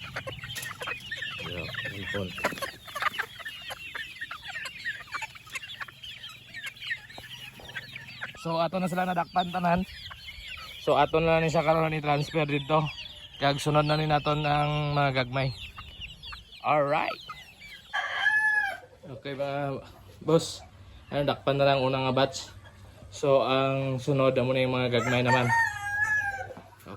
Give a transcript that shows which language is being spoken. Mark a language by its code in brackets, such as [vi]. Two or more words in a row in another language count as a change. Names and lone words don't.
[hil] Yo, so ato na sila nadakpan tanan. So aton na ni siya karon i-transfer dito. Kag sunod na ni naton ang mga gagmay. [en] Alright. [hil] Okay ba boss? Ano, dakpan na lang unang batch. So ang sunod amo na yung mga gagmay naman.